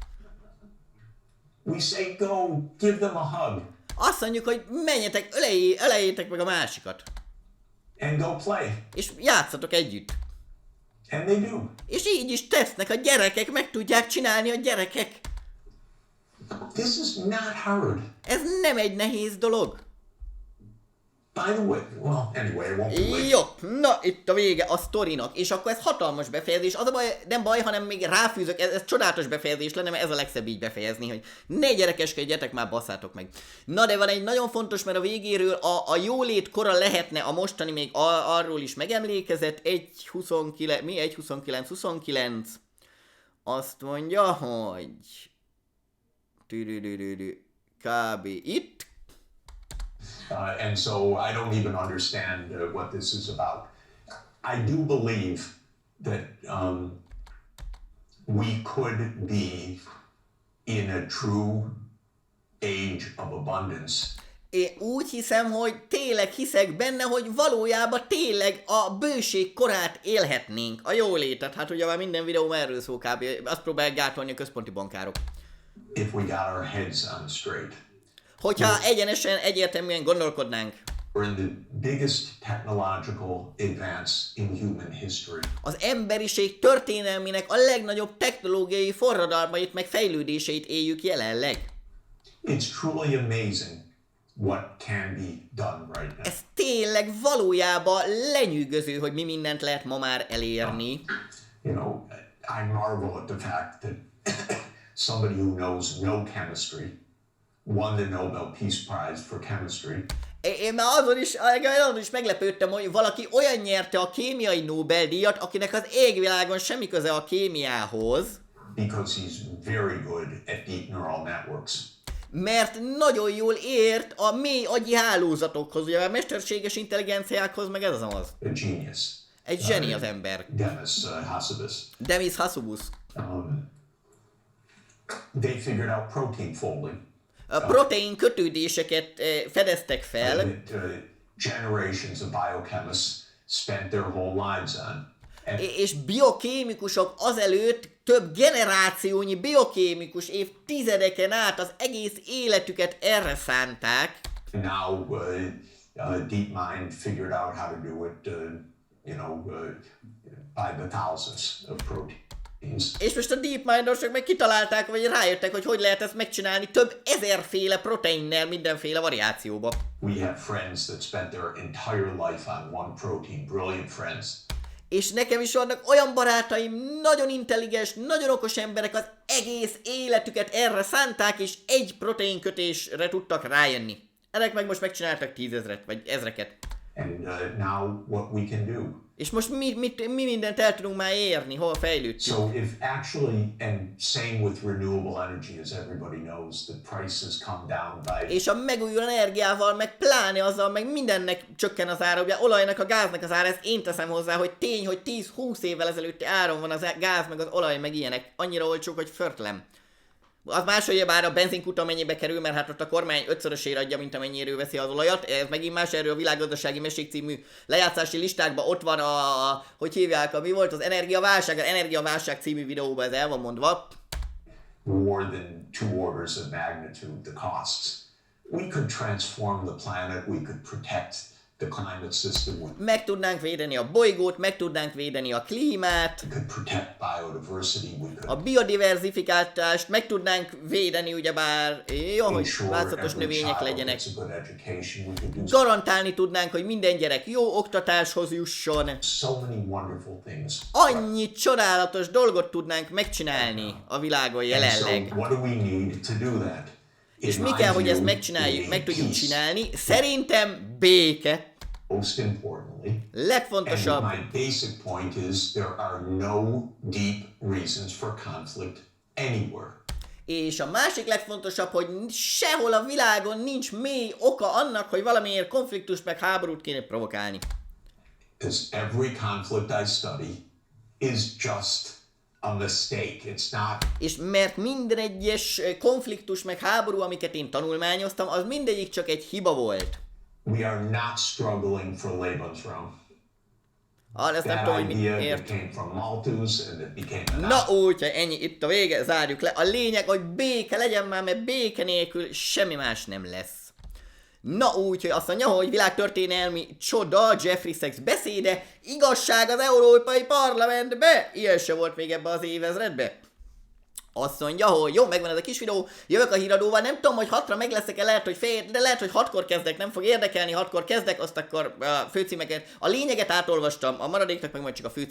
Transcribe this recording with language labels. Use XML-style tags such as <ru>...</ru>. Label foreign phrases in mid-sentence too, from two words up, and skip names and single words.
<en>We say go, give them a hug.</en> <hu>Azt mondjuk, hogy menjetek, öleljétek meg a másikat.</hu> <en>And go play.</en> <hu>És játszatok együtt.</hu> <en>And they do.</en> <hu>És így is tesznek a gyerekek, meg tudják csinálni a gyerekek.</hu> <en>This is not hard.</en> <hu>Ez nem egy nehéz dolog.</hu> <en>By the way, well, anyway, I won't be late.</en> <hu>Jó, na itt a vége a sztorinak, és akkor ez hatalmas befejezés, az a baj, nem baj, hanem még ráfűzök, ez csodálatos befejezés lenne, mert ez a legszebb így befejezni, hogy ne gyerekeskedjetek, már basszátok meg. Na de van egy nagyon fontos, mert a végéről a jólét kora lehetne a mostani, még arról is megemlékezett, 1.29.29, azt mondja, hogy kb. Itt.</hu> <en>And so I don't even understand what this is about. I do believe that we could be in a true age of abundance.</en> <hu>Én úgy hiszem, hogy tényleg hiszek benne, hogy valójában tényleg a bőség korát élhetnénk, a jólétet. Hát ugye már minden videóm erről szól kb. Azt próbálják gátolni a központi bankárok.</hu> <en>If we got our heads on straight.</en> <hu>Hogyha egyenesen, egyértelműen gondolkodnánk.</hu> <en>We're in the biggest technological advance in human history.</en> <hu>Az emberiség történelmének a legnagyobb technológiai forradalmait meg fejlődéseit éljük jelenleg.</hu> <en>It's truly amazing what can be done right now.</en> <hu>Ez tényleg valójában lenyűgöző, hogy mi mindent lehet ma már elérni.</hu> <en>You know, I marvel at the fact that somebody who knows no chemistry won the Nobel Peace Prize for chemistry.</en> <hu>Én már azon is meglepődtem, hogy valaki olyan nyerte a kémiai Nobel-díjat, akinek az égvilágon semmi köze a kémiához.</hu> <en>Because he's very good at deep neural networks.</en> <hu>Mert nagyon jól ért a mély agyi hálózatokhoz, ugye a mesterséges intelligenciákhoz, meg ez az.</hu> <en>A genius.</en> <hu>Egy zseni az ember. Demis Hassabis.</hu> <en>They figured out protein folding.</en> <hu>A protein kötődéseket fedeztek fel.</hu> <en>Generations of biochemists spent their whole lives on.</en> <hu>És biokémikusok azelőtt több generációnyi biokémikus évtizedeken át az egész életüket erre szánták.</hu> <en>Now DeepMind figured out how to do it, by the thousands of protein.</en> <hu>És most a DeepMindosok meg kitalálták, vagy rájöttek, hogy lehet ezt megcsinálni több ezerféle proteinnel, mindenféle variációba.</hu> <en>We have friends that spent their entire life on one protein, brilliant friends.</en> <hu>És nekem is vannak olyan barátaim, nagyon intelligens, nagyon okos emberek, az egész életüket erre szánták, és egy proteinkötésre tudtak rájönni. Ezek meg most megcsináltak 10 000 vagy ezreket.</hu> <en>And now what we can do.</en> <hu>És most mi mindent el tudunk már érni, hol fejlődtünk.</hu> <en>So if actually, and same with renewable energy, as everybody knows, the prices come down by...</en> <hu>És a megújuló energiával, meg pláne azzal, meg mindennek csökken az ára, ugye olajnak, a gáznak az ára, ezt én teszem hozzá, hogy tény, hogy 10-20 évvel ezelőtti áron van az gáz, meg az olaj, meg ilyenek. Annyira olcsók, hogy förtlem. Az máshogy bár a benzinkúton mennyibe kerül, mert hát ott a kormány 5-szörösére adja, mint amennyire ő veszi az olajat. Ez megint más, erről a Világgazdasági Mesék című lejátszási listákban ott van hogy hívják, mi volt az energiaválság című videóban ez el van mondva.</hu> <en>More than 2 orders of magnitude the costs. We could transform the planet, we could protect the climate system.</en> <hu>Meg tudnánk védeni a bolygót, meg tudnánk védeni a klímát,</hu> <en>We could protect biodiversity, we could</en> <hu>a biodiverzifikálást, meg tudnánk védeni, ugyebár jó, hogy változatos növények legyenek.</hu> <en>gets a good education, we could do</en> <hu>Garantálni tudnánk, hogy minden gyerek jó oktatáshoz jusson.</hu> <en>so many wonderful things.</en> <hu>Annyi csodálatos dolgot tudnánk megcsinálni a világon</hu> <en>And</en> <hu>jelenleg.</hu> <en>so what do we need to do that?</en> <hu>És</hu> <en>In</en> <hu>mi</hu> <en>my</en> <hu>kell, hogy ezt</hu> <en>view,</en> <hu>megcsináljuk, meg tudjuk</hu> <en>peace.</en> <hu>csinálni? Szerintem béke.</hu> <en>Most importantly, and</en> <hu>Legfontosabb.</hu> <en>my basic point is there are no deep reasons for conflict anywhere.</en> <hu>És a másik legfontosabb, hogy sehol a világon nincs mély oka annak, hogy valamiért konfliktust meg háborút kéne provokálni.</hu> <en>Because every conflict I study is just a mistake. It's not.</en> <hu>És mert minden egyes konfliktus meg háború, amiket én tanulmányoztam, az mindegyik csak egy hiba volt.</hu> <en>We are not struggling for Lebensraum.</en> <hu>Ezt nem</hu> <en>That</en> <hu>tudom, hogy mit</hu> <en>idea</en> <hu>ért.</hu> <en>that came from Malthus and it became an</en> <hu>Na úgy, hogy ennyi, itt a vége, zárjuk le. A lényeg, hogy béke legyen már, mert béke nélkül semmi más nem lesz. Na úgy, hogy azt mondja, hogy világtörténelmi csoda, Jeffrey Sachs beszéde, igazság az Európai Parlamentben. Ilyen se volt még ebbe az évezredben. Azt mondja, hogy jó, megvan ez a kis videó, jövök a híradóval, nem tudom, hogy 6-ra meg leszek-e, lehet, hogy fél, de lehet, hogy 6-kor kezdek, nem fog érdekelni, 6-kor kezdek, azt akkor a főcímeket, a lényeget átolvastam, a maradéknak meg majd csak a főcímét.</hu>